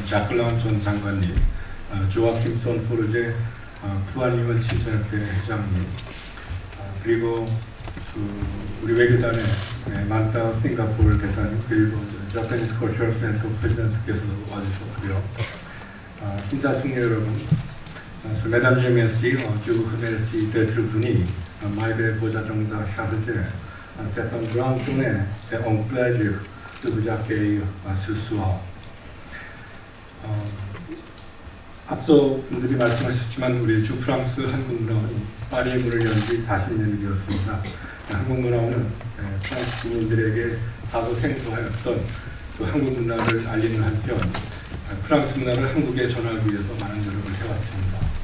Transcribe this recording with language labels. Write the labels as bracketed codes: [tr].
[ko] 자클란 전 장관님, 조아킴 손 포르제 부안의원 친선협회 회장님, 그리고 우리 외교단의 만타 싱가포르 대사님, 그리고 자파니스 컬처럴 센터 프레지던트께서도 와주셨고요. 신사숙녀 여러분, [fr] Sur mesdames et messieurs, je vous remercie d'être venus. Malgré vos agendas chargés, c'est un grand honneur et un plaisir de vous accueillir ce soir. [ko] 앞서 분들이 말씀하셨지만 우리 주프랑스 한국문화원이 파리의 문을 연 지 40년이 되었습니다. 한국문화원은 프랑스 국민들에게 다소 생소하였던 그 한국 문화를 알리는 한편 프랑스 문화를 한국에 전하기 위해서 많은 노력을 해왔습니다.